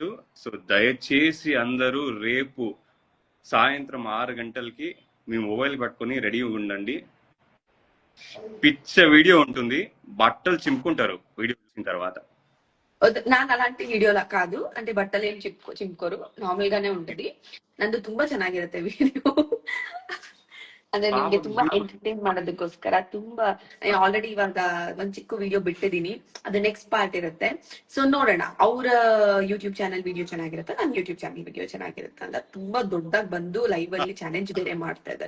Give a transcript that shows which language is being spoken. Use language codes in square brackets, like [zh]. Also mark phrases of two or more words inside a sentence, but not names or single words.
[te] సో దయచేసి అందరూ రేపు సాయంత్రం 6 గంటలకి మీ మొబైల్ పట్టుకొని రెడీగా ఉండండి. పిచ్చ వీడియో ఉంటుంది, బట్టలు చింపుకుంటారు వీడియో చూసిన తర్వాత. ನಾನು అలాంటి వీడియోలా కాదు, అంటే బట్టలు ఏం చింపుకోరు, నార్మల్ గానే ఉంటది. [kn] ನಂದು ತುಂಬಾ ಚೆನ್ನಾಗಿರುತ್ತೆ ವಿಡಿಯೋ. ಅಂದ್ರೆ ನಿಮ್ಗೆ ತುಂಬಾ ಎಂಟರ್ಟೈನ್ ಮಾಡೋದಕ್ಕೋಸ್ಕರ ತುಂಬಾ ಆಲ್ರೆಡಿ ಇವಾಗ ಒಂದ್ ಚಿಕ್ಕ ವಿಡಿಯೋ ಬಿಟ್ಟಿದೀನಿ, ಅದು [en] next part [kn] ಇರುತ್ತೆ. ಸೊ ನೋಡೋಣ, ಅವ್ರ [en] YouTube channel video [kn] ಚೆನ್ನಾಗಿರುತ್ತೆ, ನನ್ [en] YouTube channel video [kn] ಚೆನ್ನಾಗಿರುತ್ತೆ ಅಂತ ತುಂಬಾ ದೊಡ್ಡದಾಗಿ ಬಂದು ಲೈವ್ ಅಲ್ಲಿ ಚಾಲೆಂಜ್ ಬೇರೆ ಮಾಡ್ತಾ ಇದಾರೆ.